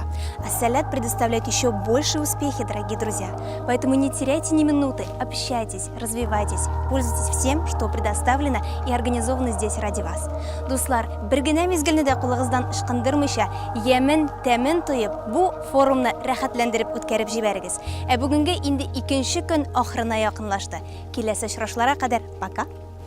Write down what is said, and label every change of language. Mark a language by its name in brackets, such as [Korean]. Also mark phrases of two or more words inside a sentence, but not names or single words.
[Russian] А Сәләт предоставляет еще большие успехи, дорогие друзья. Поэтому не теряйте ни минуты, общайтесь, развивайтесь, пользуйтесь всем, что предоставлено и организовано здесь ради вас. [Tatar] Дуслар, бер генә мизгелне дә кулыгыздан ышкындырмыйча, ямен, тәмен тоеп, бу форумны рәхәтләндереп үткәреп җибәрегез. Бүгенгә инде икенче көн ахырына якынлашты. Киләсе очрашларга кадәр пока.